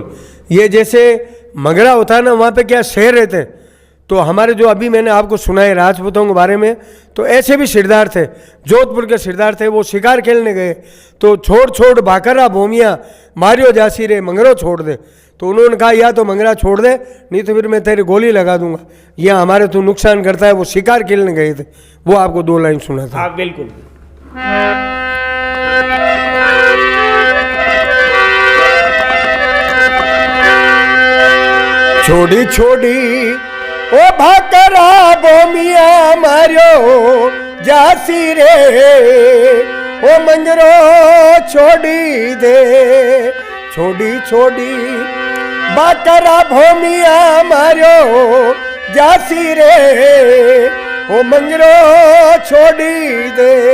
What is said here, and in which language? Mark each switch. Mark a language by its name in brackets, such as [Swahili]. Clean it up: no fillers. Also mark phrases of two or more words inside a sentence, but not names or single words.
[Hindi] ये जैसे मंगरा होता है ना, वहाँ पे क्या शेर रहते हैं, तो हमारे जो अभी मैंने आपको सुनाए राजपूतों के बारे में, तो ऐसे भी सिरदार थे, जोधपुर के सिरदार थे, वो शिकार खेलने गए तो [Marwari] छोड़ छोड़ बाकरा भूमिया मारियो जासी रे मंगरो छोड़ दे, [Hindi] तो उन्होंने कहा या तो मंगरा छोड़ दे, नहीं तो फिर मैं तेरी गोली लगा दूंगा, या हमारे तो नुकसान करता है। वो शिकार खेलने गए थे, वो आपको 2 लाइन सुना था। हाँ बिल्कुल। [Marwari] छोड़ी छोड़ी ओ भाकरा बोमिया मारियो जासी रे, ओ मंगरो छोड़ी दे, छोड़ी छोड़ी भाकरा भोमिया मारियो जासी रे, ओ मंगरो छोड़ी दे।